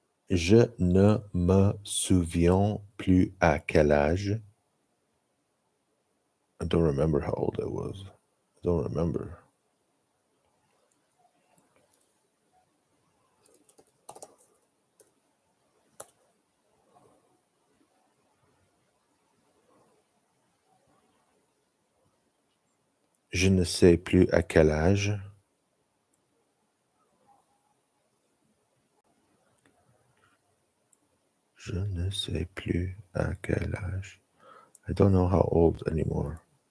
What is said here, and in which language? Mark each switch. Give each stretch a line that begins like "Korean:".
French: Je ne me souviens plus à quel âge.
English: I don't remember how old I was. I don't remember.
French: Je ne sais plus à quel âge. Je ne sais plus à quel âge.
English: I don't know how old anymore.